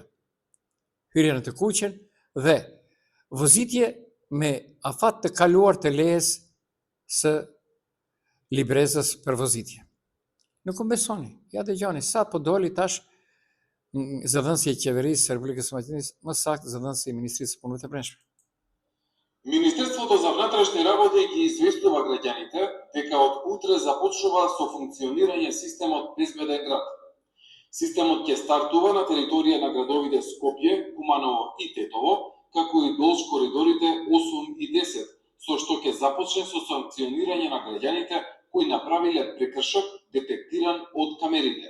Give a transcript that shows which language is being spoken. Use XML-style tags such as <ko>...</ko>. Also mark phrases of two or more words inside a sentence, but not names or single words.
<sq>Hyrje në të kuqen dhe vozitje me afat të kaluar të lejes së librezës për vozitje. Nuk më besoni, ja dëgjoni, sa po doli tash zëdhënësi e qeverisë së Republikës së Maqedonisë, më saktë zëdhënësi i Ministrisë së Punëve të Brendshme.</sq> <mk>Министерството за внатрешни работи ги известува граѓаните дека од утре започнува со функционирање системот Безбеден град. Системот ќе стартува на територија на градовите Скопје, Куманово и Тетово, како и долж коридорите 8 и 10, со што ќе започне со санкционирање на граѓаните кои направиле прекршок детектиран од камерите.</mk>